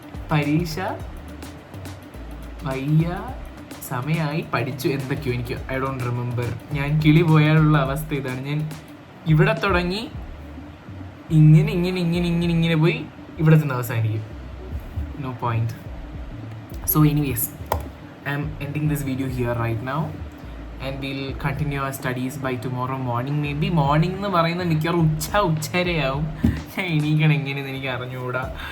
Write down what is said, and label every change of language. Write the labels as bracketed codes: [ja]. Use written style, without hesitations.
[ml] പരീക്ഷ വയ്യ, സമയമായി, പഠിച്ചു, എന്തൊക്കെയോ എനിക്ക് [en] I don't remember. [ml] ഞാൻ കിളി പോയാലുള്ള അവസ്ഥ ഇതാണ്. ഞാൻ ഇവിടെ തുടങ്ങി ഇങ്ങനെ ഇങ്ങനെ ഇങ്ങനെ ഇങ്ങനെ ഇങ്ങനെ പോയി ഇവിടെ ചെന്ന് അവസാനിക്കും. [en] No point. So anyways, I'm ending this video here right now and we'll continue our studies by tomorrow morning. Maybe morning [ml] എന്ന് പറയുന്നത് മിക്കവാറും ഉച്ചരയാവും. ഞാൻ എണീക്കണം എങ്ങനെയെന്ന് എനിക്ക് അറിഞ്ഞുകൂടാ.